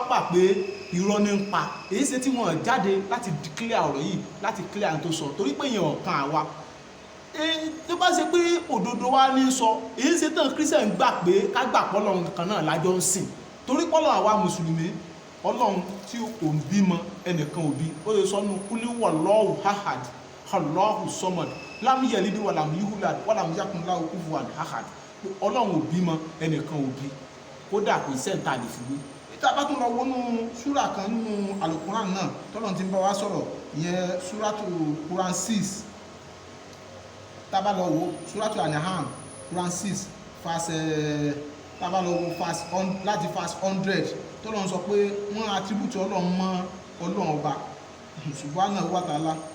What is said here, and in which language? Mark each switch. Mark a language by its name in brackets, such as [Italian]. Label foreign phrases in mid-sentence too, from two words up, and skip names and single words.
[Yoruba] pà pé irọ́ ní ń pa èyí ṣe tí wọ́n jáde láti clear ọ̀rọ̀ yìí láti clear àwọn tó sọ torí pé èèyàn ọ̀kan àwa tó bá ṣe pé òdodo wa ní sọ èyí ṣe tán kírísítẹ́nì gbà pé ká gbà pọ́lọ́run kan náà lájọ ń sìn torí pọ́lọ́run àwa mùsùlùmí Ọlọ́run tí kò ń bímọ ẹnìkan òbí ó lè sọ nù [Arabic] قل هو الله أحد الله الصمد لم يلد ولم يولد ولم يكن له كفوا أحد [Yoruba] Ọlọ́run ò bímọ ẹnìkan òbí kódà kò sẹ́ńtà lè fi wé. ìta bá tún lọ wọnú súrà kan nínú alukuran náà tọ́lọ́run ti ń bá wa sọ̀rọ̀ ìyẹn súràtù Quran 6 tábà lọ wo súràtù An'am Quran 6 tábà lọ wo láti verse 100 tọ́lọ́run sọ pé wọ́n attribute Ọlọ́run mọ́ Ọlọ́run ọba [Arabic] سبحانه وتعالى